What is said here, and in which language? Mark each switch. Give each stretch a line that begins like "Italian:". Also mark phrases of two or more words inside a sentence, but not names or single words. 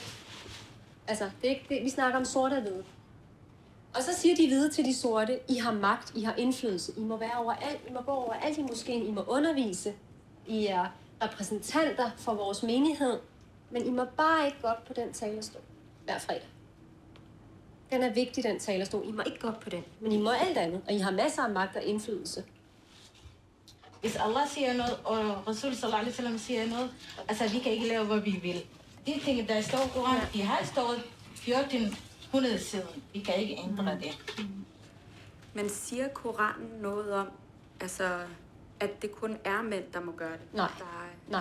Danish: Altså, vi snakker om sorte og hvide. Og så siger de hvide til de sorte, I har magt, I har indflydelse, I må være overalt, I må gå overalt i moskéen, I må undervise, I er repræsentanter for vores menighed, men I må bare ikke gå op på den talerstol hver fredag. Den er vigtig, den talerstol. I må ikke gå op på den, men I må alt andet, og I har masser af magt og indflydelse. Hvis Allah siger noget, og Rasul
Arabic: صَلَّى اللَّهُ عَلَيْهِ وَسَلَّمَ
Danish: siger noget, altså vi kan ikke lave, hvad vi vil. De ting, der står i Koran, de har stået 1400 siden. Vi kan ikke ændre det. Men siger Koranen noget om, altså, at det kun er mænd, der må gøre det? Nej. Nej.